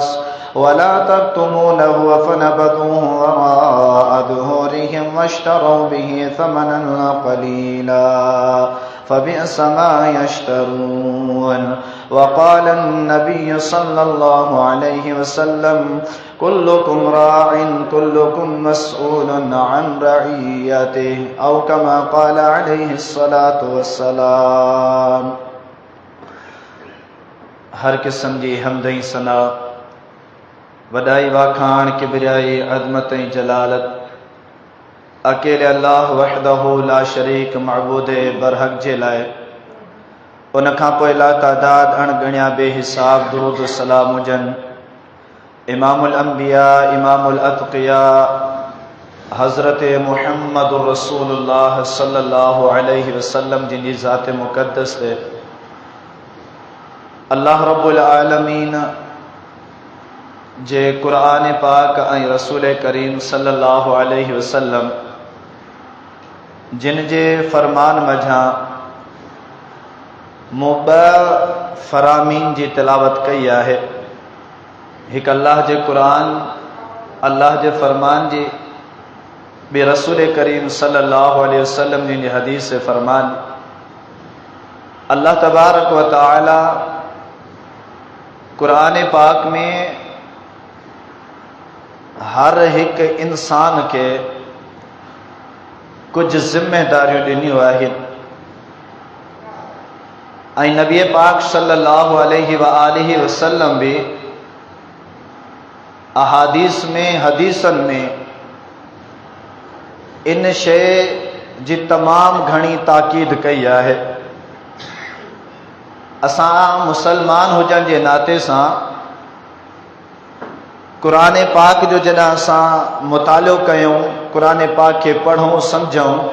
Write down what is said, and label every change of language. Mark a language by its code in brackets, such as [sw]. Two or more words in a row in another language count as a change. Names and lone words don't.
[ar] ولا تكتمونه فنبذوه وراء ظهورهم واشتروا به ثمنا قليلا فبئس ما يشترون وقال النبي صلى الله عليه وسلم كلكم راع كلكم مسؤول عن رعيته أو كما قال عليه الصلاة والسلام [sd] हर किस्म जी हमदई सना वडाई वाखान किबरियाई अज़मत जलालत अकेले [ar] الله وحده لا شريك [sd] मअबूद बरहक जे लाए उन खां पोइ ला तादाद अणगणिया बेहिसाब दुरूद सलाम हुजन [ar] إمام الأنبياء إمام الأتقياء [sd] हज़रत [ar] محمد رسول الله صلى الله عليه وسلم [ur] جن کی ذات مقدس ہے [ar] الله رب العالمين [sd] जे कुरान पाक ऐं रसूल करीम [ar] صلى الله عليه وسلم [sd] जिन जे फरमान मझां मूं फरामीन जी तिलावत कई आहे। हिकु अल्लाह जे क़ुरान अल्लाह जे फरमान जी बे रसूल करीम [ar] صلى الله عليه وسلم [sd] जी हदीस से फरमान [ar] الله تبارك وتعالى [sd] कुरान पाक में हर एक इंसान के कुछ जिम्मेदारियों ॾिनियूं आहिनि ऐं नबी पाक [ar] صلى الله عليه وآله وسلم [sd] भी अहादीस में हदीसन में इन शइ जी तमाम घणी ताकीद कई है। असां मुसलमान हुजण जे नाते सां कुरान पाक जो जॾहिं असां मुतालो कयूं, कुरान पाक के पढ़ूं समझूं